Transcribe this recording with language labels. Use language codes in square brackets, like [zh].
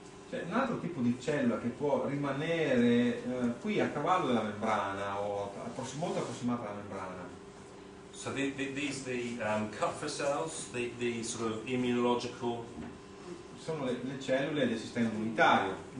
[it] C'è un altro tipo di cellula che può rimanere qui a cavallo della membrana o molto approssimata alla membrana. [en] So these Kupffer cells, the sort of immunological. [it] Sono le cellule del sistema immunitario.